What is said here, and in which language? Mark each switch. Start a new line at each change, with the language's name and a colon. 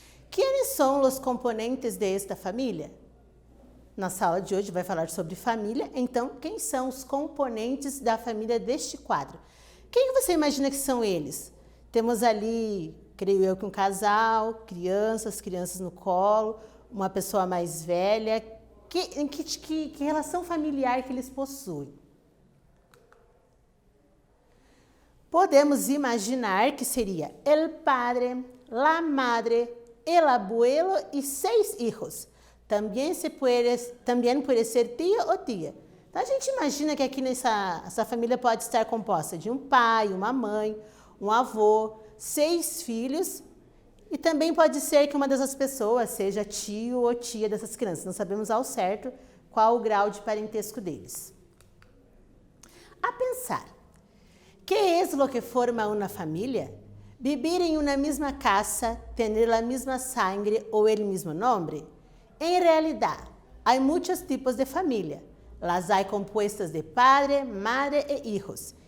Portuguese: Quem são os componentes desta família? Na sala de hoje vai falar sobre família, então quem são os componentes da família deste quadro? Quem você imagina que são eles? Temos ali, creio eu, que um casal, crianças no colo, uma pessoa mais velha. Que relação familiar que eles possuem?
Spanish: Podemos imaginar que seria el padre, la madre, el abuelo e 6 hijos.
Portuguese: Também pode ser tia ou tia. Então, a gente imagina que aqui essa família pode estar composta de um pai, uma mãe, um avô, 6 filhos e também pode ser que uma dessas pessoas seja tio ou tia dessas crianças. Não sabemos ao certo qual o grau de parentesco deles. A pensar.
Spanish: ¿Qué es lo que forma una familia? ¿Vivir en una misma casa, tener la misma sangre o el mismo nombre? En realidad, hay muchos tipos de familia. Las hay compuestas de padre, madre e hijos.